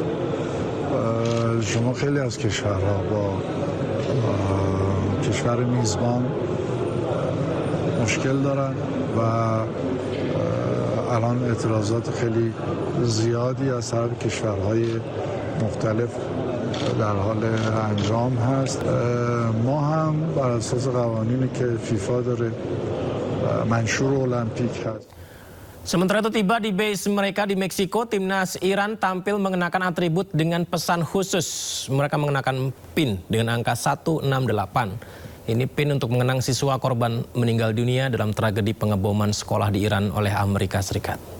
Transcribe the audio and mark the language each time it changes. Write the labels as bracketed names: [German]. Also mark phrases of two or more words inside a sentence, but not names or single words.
[Persian] شما خیلی از کشورها با کشور میزبان مشکل دارن و الان اعتراضات خیلی زیادی از طرف کشورهای مختلف در حال انجام هست. ما هم بر اساس قوانینی که فیفا داره منشور المپیک هست. [Indonesian] Sementara itu tiba di base mereka di Meksiko, timnas Iran tampil mengenakan atribut dengan pesan khusus. Mereka mengenakan pin dengan angka 168. Ini pin untuk mengenang siswa korban meninggal dunia dalam tragedi pengeboman sekolah di Iran oleh Amerika Serikat.